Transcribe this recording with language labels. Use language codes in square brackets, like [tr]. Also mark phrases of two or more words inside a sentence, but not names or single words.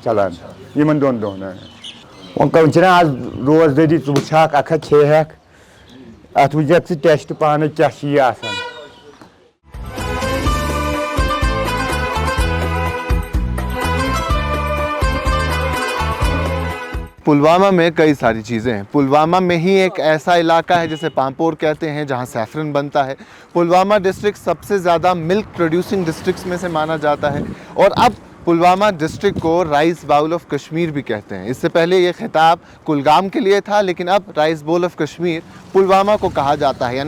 [ks] چلان یمن دون دۄہن وۄنۍ چھِنہ آز روزدٲری ژٕ وٕچھکھ اکھا کھیٚیہکھ اَتھ وٕچھکھ ژٕ ٹٮ۪سٹ پانَے کیٛاہ چھِ یہِ آسان. [ur] پلوامہ میں کئی ساری چیزیں ہیں. پلوامہ میں ہی ایک ایسا علاقہ ہے جسے پامپور کہتے ہیں جہاں سیفرن بنتا ہے. پلوامہ ڈسٹرکٹ سب سے زیادہ [en] milk producing districts [ur] میں سے مانا جاتا ہے اور اب پلوامہ ڈسٹرکٹ کو [en] rice bowl of Kashmir [ur] بھی کہتے ہیں. اس سے پہلے یہ خطاب کلگام کے لیے تھا لیکن اب [en] rice bowl of Kashmir [ur] پلوامہ کو کہا جاتا ہے.